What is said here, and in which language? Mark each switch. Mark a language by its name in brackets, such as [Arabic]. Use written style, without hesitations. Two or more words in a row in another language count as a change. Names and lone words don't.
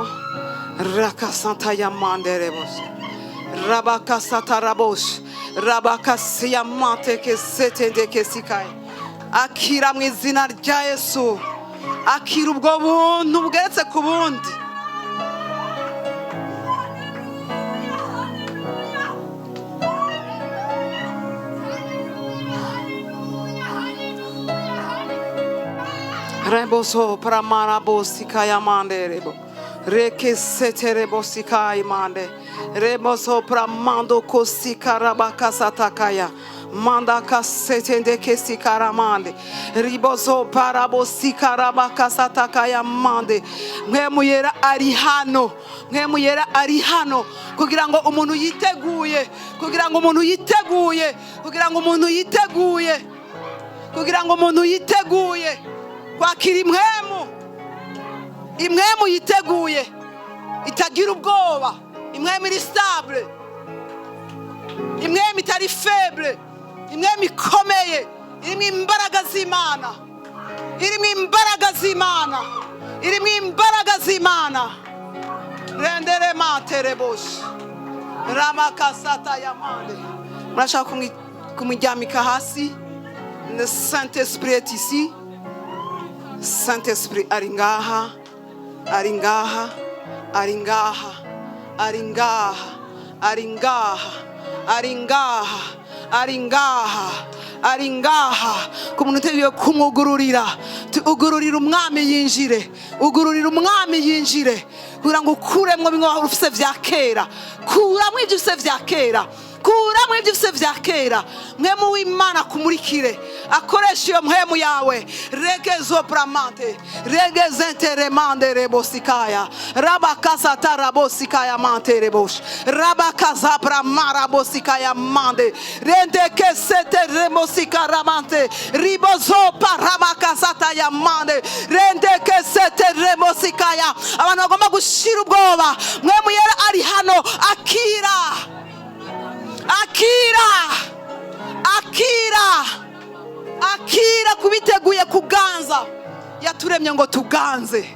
[Rundi] Rakasanta ya manderebos, rabakasata rabos, rabakasiya manteke setendeke sikaya. Akira mu izina rya Yesu. Akira ubwo buntu bugeretse ku bundi. Reboso pramana bosikaya mande rebo. Reke setere bosikai mande. Reboso pramando kosika rabakasatakaya. Manda kasetende kesikaramande. Riboso parabosika rabakasatakaya mande. Mwemuyera ari hano. Mwemuyera ari hano. Kugira ngo umuntu yiteguye. Kugira ngo umuntu yiteguye. Kugira ngo umuntu yiteguye. Kugira ngo umuntu yiteguye. Kwakira imwemu yiteguye itagira ubwoba, imwemu iri stable, imwemu itari faible, imwemu ikomeye, irimo imbaraga z'Imana, irimo imbaraga z'Imana, irimo imbaraga z'Imana. Rendere matere bosh ramakasata yamande. Murashaka kumujyamika hasi. [French] Le Saint-Esprit est ici. [Rundi] Saint-Esprit ari ngaha, ari ngaha, ari ngaha, ari ngaha, ari ngaha, ari ngaha, ari ngaha, ari ngaha. Ku muntu uteguye kumugururira, ugururira umwami yinjire, ugururira umwami yinjire, kugira ngo ukuremwo bimwe ufise vya kera, kuramwo ibyo ufise vya kera, kuramwo ibyo ufise vya kera. Mwemu w'Imana kumurikire, akoresha iyo mpemu yawe. Regezo pramante, regezenteremande rebosikaya, rabakasata rabosikaya mante rebosh, rabakaza pramara bosikaya mande, rendeke sete remosika ramante, ribozo paramakasata ya mande, rendeke sete remosikaya. Abantu bagomba gushira ubwoba. Mwemu yera ari hano. Akira, akira, akira, akira kubiteguye kuganza. Yaturemye ngo tuganze.